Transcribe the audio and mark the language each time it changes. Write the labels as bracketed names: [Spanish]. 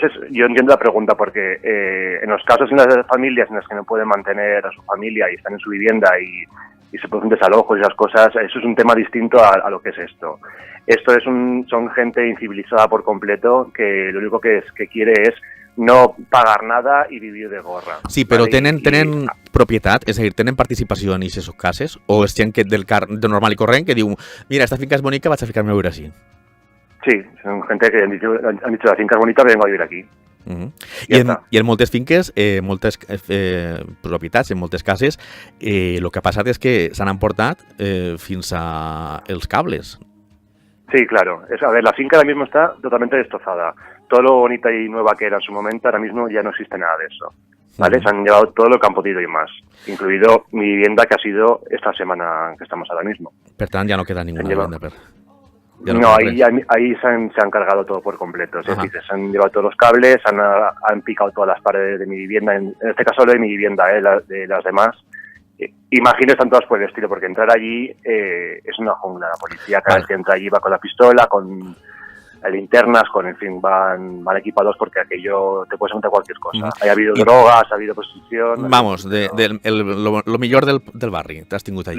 [Spanish] Yo entiendo la pregunta porque en los casos en las familias en las que no pueden mantener a su familia y están en su vivienda y se producen desalojos y esas cosas, eso es un tema distinto a lo que es esto. Esto son gente incivilizada por completo que lo único que quiere es no pagar nada [Catalan] i vivir de gorra. Sí, però tenen propietat, és a dir, tenen participació en aquestes cases? O és gent de normal i corrent que diu, mira, esta finca és bonica, vaig a ficar-me a viure així? [Spanish] Sí, son gente que han dicho la finca es bonita, vengo a vivir aquí. [Catalan] I en moltes finques, moltes propietats, en moltes cases, el que ha passat és que s'han emportat fins a els cables. [Spanish] Sí, claro. A ver, la finca ahora mismo está totalmente destrozada. Todo lo bonita y nueva que era en su momento, ahora mismo ya no existe nada de eso. ¿Vale? Se han llevado todo lo que han podido y más, incluido mi vivienda, que ha sido esta semana que estamos ahora mismo. [Catalan] Per tant, ja no queda [Spanish] ninguna vivienda. No, ahí se han cargado todo por completo. Es decir, se han llevado todos los cables, han picado todas las paredes de mi vivienda, en este caso lo de mi vivienda, de las demás. Imagino están todas por el estilo, porque entrar allí es una jungla. La policía cada vez que entra allí va con la pistola, con linternas, en fin, van equipados, porque aquello te puede encontrar cualquier cosa. Ha habido drogas, ha habido prostitución... [Catalan] Vamos, lo millor del barri, t'has tingut allà.